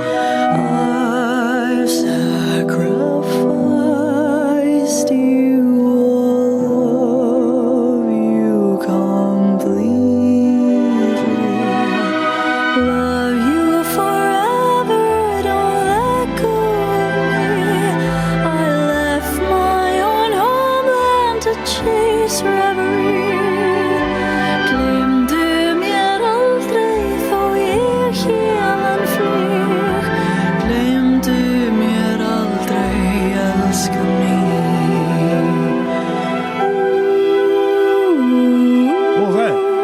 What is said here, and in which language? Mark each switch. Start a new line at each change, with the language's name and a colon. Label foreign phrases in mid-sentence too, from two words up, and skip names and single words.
English: I've sacrificed you, all of you completely. Love you forever, don't let go of me. I left my own homeland to chase reverie.
Icelandic: Glemdu mér aldrei þó ég héðan flýg. Glemdu mér aldrei, elskan mín.
English: What was that?